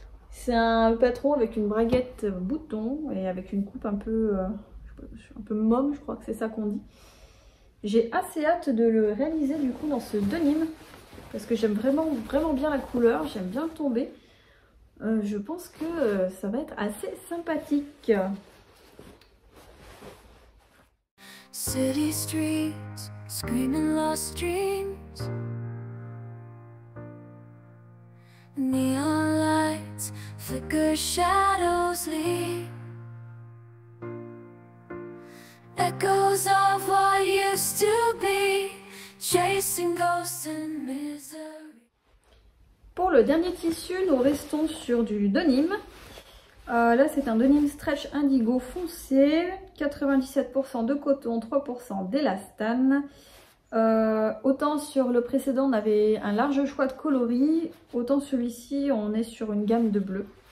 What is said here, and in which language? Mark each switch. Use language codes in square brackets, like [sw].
[fr] C'est un patron avec une braguette bouton et avec une coupe un peu môme, je crois que c'est ça qu'on dit. J'ai assez hâte de le réaliser du coup dans ce denim parce que j'aime vraiment bien la couleur, j'aime bien le tombé. Je pense que ça va être assez sympathique. [en] City streets, screaming lost dreams. Neon lights, flicker shadows leave. Echoes of what used to be, chasing ghosts and misery. [fr] Pour le dernier tissu, nous restons sur du denim. Là, c'est un denim stretch indigo foncé, 97% de coton, 3% d'élastane. Autant sur le précédent, on avait un large choix de coloris, autant celui-ci, on est sur une gamme de bleu.